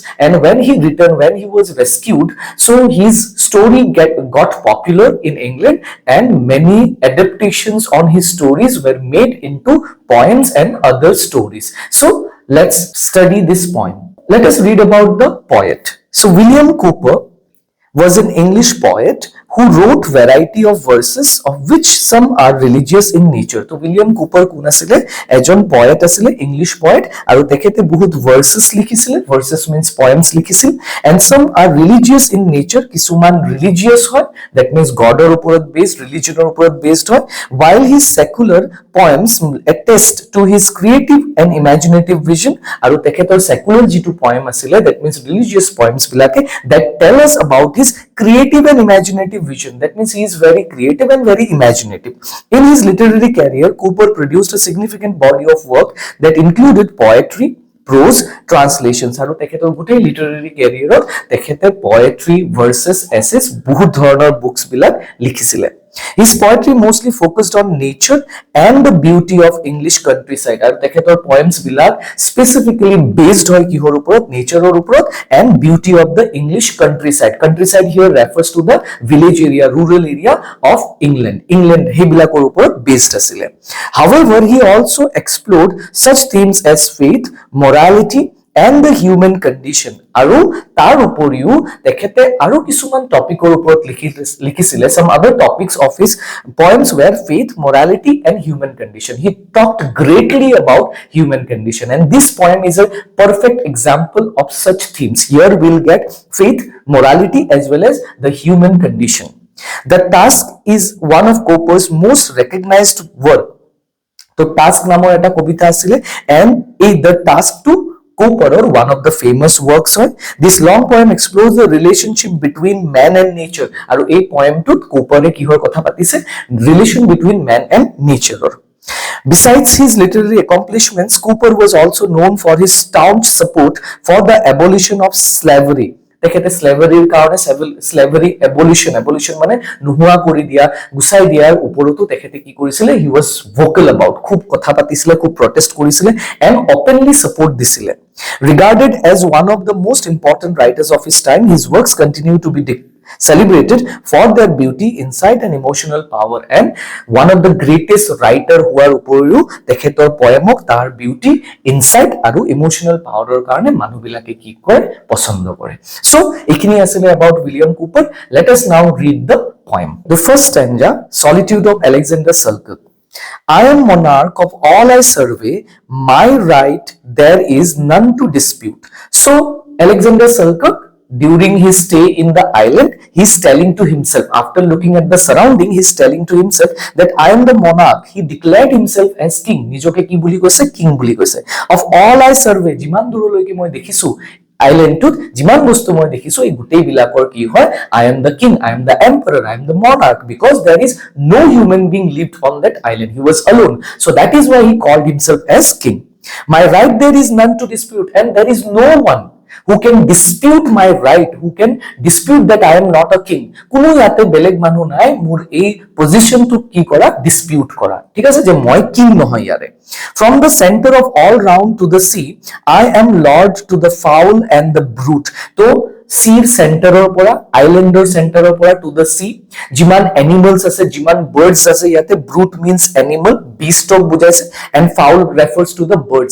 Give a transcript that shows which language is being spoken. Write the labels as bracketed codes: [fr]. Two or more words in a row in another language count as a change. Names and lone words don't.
[en] And when he returned, when he was rescued, so his story got popular in England, and many adaptations on his stories were made into poems and other stories. So let's study this poem. Let us read about the poet. So William Cowper was an English poet who wrote variety of verses, of which some are religious in nature. [as] So William Cowper কোন আছিল? এজন poet আছিল, [en] English poet, [as] আৰু তেখেতে বহুত verses লিখিছিল. [en] Verses means poems লিখিছিল, and some are religious in nature. [as] কিছুমান religious হয়, [en] that means [as] Godৰ ওপৰত based, religionৰ ওপৰত based হয়, [en] while his secular poems attest to his creative and imaginative vision. [as] আৰু তেখেতৰ secular যিটো poem আছিল, [en] that means religious poems বিলাকে that tell us about his creative and imaginative vision. That means he is very creative and very imaginative. In his literary career, Cowper produced a significant body of work that included poetry, prose, translations. [as] আৰু তেখেতৰ গোটেই [en] literary careerত [as] তেখেতে [en] poetry, verses, essays, [as] বহুত ধৰণৰ বুকস বিলাক লিখিছিলে. [en] His poetry mostly focused on nature and the beauty of English countryside. [as] আৰু তেখেতৰ poems বিলাক [en] specifically based [as] হয় কিহৰ ওপৰত? [en] Natureৰ ওপৰত and beauty of the English countryside. Countryside here refers to the village area, rural area of England. [as] England সেইবিলাকৰ ওপৰত based আছিলে. [en] However, he also explored such themes as faith, morality, and the human condition. [as] আৰু তাৰ উপৰিও তেখেতে আৰু কিছুমান টপিকৰ ওপৰত লিখিছিলে. [en] Some other topics of his poems were faith, morality, and human condition. He talked greatly about human condition, and this poem is a perfect example of such themes. Here we'll get faith, morality, as well as the human condition. The Task is one of Cowper's most recognized work. [as] তো Task নামৰ এটা কবিতা আছিলে, [en] and the Task to Cowper, or one of the famous works. This long poem explores the relationship between man and nature. [as] আৰু এই poemটোত Cowper কিহৰ কথা পাতিছে? [en] Relation between man and nature. Besides his literary accomplishments, Cowper was also known for his staunch support for the abolition of slavery. [as] তেখেতে স্লেভাৰীৰ কাৰণে [en] slavery abolition [as] মানে নোহোৱা কৰি দিয়া, গুচাই দিয়াৰ ওপৰতো তেখেতে কি কৰিছিলে? [en] he was vocal about, [as] খুব কথা পাতিছিলে, খুব প্ৰটেষ্ট কৰিছিলে, [en] and openly support [as] দিছিলে. [en] Regarded as one of the most important writers of his time, his works continue to be celebrated for their beauty, insight, and emotional power. And one of the greatest writer [as] হোৱাৰ উপৰিও তেখেতৰ poemক তাৰ [en] beauty, insight [as] আৰু [en] emotional powerৰ [as] কাৰণে মানুহবিলাকে কি কৰে? পছন্দ কৰে. [en] So [as] এইখিনি আছিল [en] about William Cowper. Let us now read the poem. The first stanza, Solitude of Alexander Selkirk. I am monarch of all I survey, my right there is none to dispute. So Alexander Selkirk, during his stay in the island, he's telling to himself, after looking at the surrounding, he's telling to himself that I am the monarch. He declared himself as king. [as] নিজকে কি বুলি কৈছে? King বুলি কৈছে. [en] Of all I survey, [as] যিমান দূৰলৈকে মই দেখিছো আইল্যান্ডটোত যিমান বস্তু মই দেখিছো, এই গোটেই বিলাকৰ কি হয়? [en] I am the king, I am the emperor, I am the monarch, because there is no human being lived on that island. He was alone. So that is why he called himself as king. My right there is none to dispute, and there is no one who can dispute my right, who can dispute that I am not a king. [as] কোনো ইয়াতে বেলেগ মানুহ নাই মোৰ এই পজিশনটো কি কৰা? ডিসপিউট কৰা। ঠিক আছে, যে মই কিং নহয় ইয়াৰে। [en] From the center of all round to the sea, I am lord to the fowl and the brute. [as] তো seer center pora, islander center pora [en] to the sea. [as] যিমান animals আছে, যিমান birds আছে, ইয়াতে [en] brute means animal, beast of bujaise, and fowl refers to the birds.